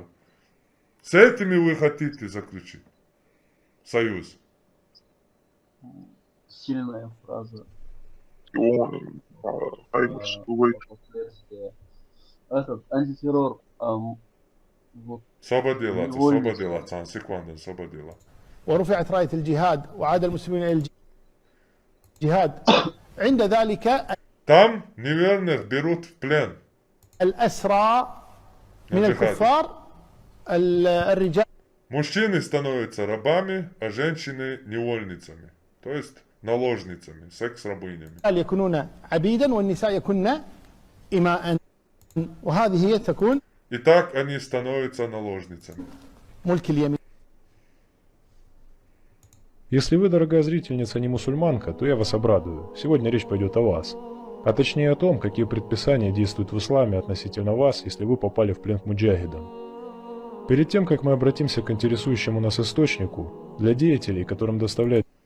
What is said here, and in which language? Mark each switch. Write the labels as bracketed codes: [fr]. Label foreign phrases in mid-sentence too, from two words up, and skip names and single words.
[ru] С этими вы хотите заключить союз? Сильная фраза. Этот антитеррор. Вот. Свободила, секунду, свободила. [ar] ورفعت راية الجهاد وعاد المسلمين إلى الجهاد عند ذلك [ru] Там неверных берут в плен. [ar] الأسرى من الكفار الرجال. [ru] Мужчины становятся рабами, а женщины невольницами. То есть наложницами, секс-рабынями. [ar] يكونون عبيدا والنساء يكون إماء وهذه هي تكون. [ru] И так они становятся наложницами. [ar] ملك اليمين. [ru] Если вы, дорогая зрительница, не мусульманка, то я вас обрадую. Сегодня речь пойдет о вас. А точнее о том, какие предписания действуют в исламе относительно вас, если вы попали в плен к муджахидам. Перед тем, как мы обратимся к интересующему нас источнику, для деятелей, которым доставляет...